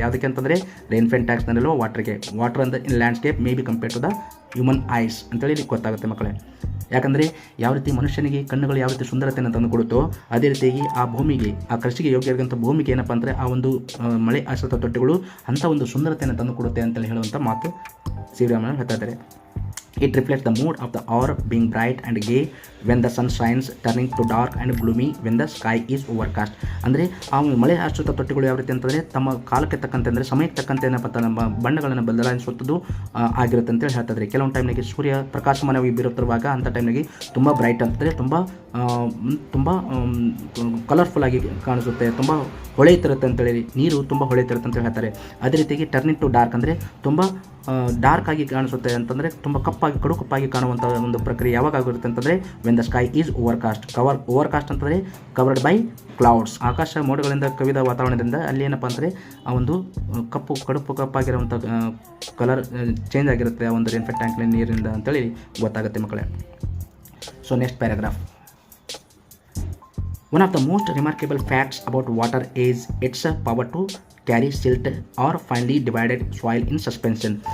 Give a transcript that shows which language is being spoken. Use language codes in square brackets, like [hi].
[kn] ಯಾವುದಕ್ಕೆ ಅಂತಂದರೆ ರೇನ್ಫೆನ್ ಟ್ಯಾಕ್ಸ್ನಲ್ಲಿರುವ ವಾಟರ್ಗೆ. [en] water ಅಂತ in landscape may be compare to the human eyes [kn] ಅಂತೇಳಿ ಗೊತ್ತಾಗುತ್ತೆ ಮಕ್ಕಳೇ. ಯಾಕಂದರೆ ಯಾವ ರೀತಿ ಮನುಷ್ಯನಿಗೆ ಕಣ್ಣುಗಳು ಯಾವ ರೀತಿ ಸುಂದರತೆಯನ್ನು ತಂದು ಕೊಡುತ್ತೋ ಅದೇ ರೀತಿಯಾಗಿ ಆ ಭೂಮಿಗೆ, ಆ ಕೃಷಿಗೆ ಯೋಗ್ಯ ಇರುವಂಥ ಭೂಮಿಗೆ ಏನಪ್ಪ ಅಂದರೆ ಆ ಒಂದು ಮಳೆ ಆಶ್ರಿತ ತೊಟ್ಟೆಗಳು ಅಂಥ ಒಂದು ಸುಂದರತೆಯನ್ನು ತಂದು ಕೊಡುತ್ತೆ ಅಂತೇಳಿ ಹೇಳುವಂಥ ಮಾತು ಸಿ ವಿ ರಾಮನ್ ಹೇಳ್ತಾ ಇದ್ದಾರೆ. [en] It reflects the mood of the hour, being bright and gay when the sun shines, turning to dark and gloomy when the sky is overcast. [kn] ಅಂದರೆ ಆ ಮಳೆ ಆಶ್ರಿತ ತೊಟ್ಟಿಗಳು ಯಾವ ರೀತಿ ಅಂತಂದರೆ ತಮ್ಮ ಕಾಲಕ್ಕೆ ತಕ್ಕಂತೆ ಅಂದರೆ ಸಮಯಕ್ಕೆ ತಕ್ಕಂತೆ ಏನಪ್ಪ ನಮ್ಮ ಬಣ್ಣಗಳನ್ನು ಬದಲಾಯಿಸುವುದು ಆಗಿರುತ್ತೆ ಅಂತೇಳಿ ಹೇಳ್ತಿದ್ರೆ. ಕೆಲವೊಂದು ಟೈಮ್ನಾಗೆ ಸೂರ್ಯ ಪ್ರಕಾಶಮಾನವಾಗಿ ಬೀರುತ್ತಿರುವಾಗ ಅಂಥ ಟೈಮ್ನಾಗೆ ತುಂಬ ಬ್ರೈಟ್ ಅಂತಂದರೆ ತುಂಬ ಕಲರ್ಫುಲ್ಲಾಗಿ ಕಾಣಿಸುತ್ತೆ, ತುಂಬ ಹೊಳೆಯುತ್ತಿರುತ್ತೆ ಅಂತೇಳಿ, ನೀರು ತುಂಬ ಹೊಳೆಯುತ್ತಿರುತ್ತೆ ಅಂತ ಹೇಳ್ತಾರೆ. ಅದೇ ರೀತಿಯಾಗಿ [en] turning to dark [kn] ಅಂದರೆ ತುಂಬ ಡಾರ್ಕ್ ಆಗಿ ಕಾಣಿಸುತ್ತೆ ಅಂತಂದರೆ ತುಂಬ ಕಪ್ಪಾಗಿ ಕಡು ಕಪ್ಪಾಗಿ ಕಾಣುವಂಥ ಒಂದು ಪ್ರಕ್ರಿಯೆ ಯಾವಾಗ ಆಗಿರುತ್ತೆ ಅಂತಂದರೆ [en] when the sky is overcast [kn] ಅಂತಂದರೆ [en] covered by clouds, [kn] ಆಕಾಶ ಮೋಡಗಳಿಂದ ಕವಿದ ವಾತಾವರಣದಿಂದ ಅಲ್ಲಿ ಏನಪ್ಪ ಅಂದರೆ ಆ ಒಂದು ಕಪ್ಪಾಗಿರುವಂಥ ಕಲರ್ ಚೇಂಜ್ ಆಗಿರುತ್ತೆ ಆ ಒಂದು ರೇನ್ಫೆಲ್ ಟ್ಯಾಂಕ್ನ ನೀರಿನಿಂದ ಅಂತೇಳಿ ಗೊತ್ತಾಗುತ್ತೆ ಮಕ್ಕಳೇ. [en] So next paragraph. One of the most remarkable facts about water is its power to carry silt or finely divided soil in suspension.